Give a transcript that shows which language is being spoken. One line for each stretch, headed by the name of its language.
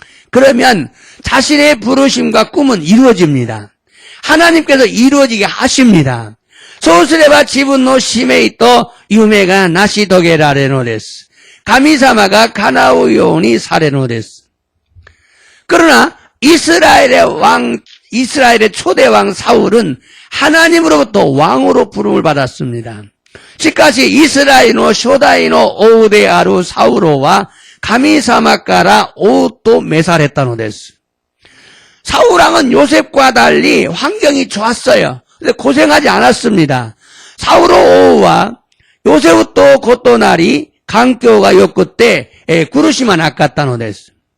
Korean: 그러면 자신의 부르심과 꿈은 이루어집니다. 하나님께서 이루어지게 하십니다.
Japanese: そうすれば自分の使命と夢が成し遂げられるのです。神様が叶うようにされるのです。
Korean: 그러나 이스라엘의 초대 왕 사울은 하나님으로부터 왕으로 부름을 받았습니다.
Japanese: しかしイスラエルの初代の王であるサウロは神様から王と召されたのです。
Korean: 사울 왕은 요셉과 달리 환경이 좋았어요. 근데 고생하지 않았습니다.
Japanese: 사울王は 요셉と異なり環境が良くて苦しまなかったのです。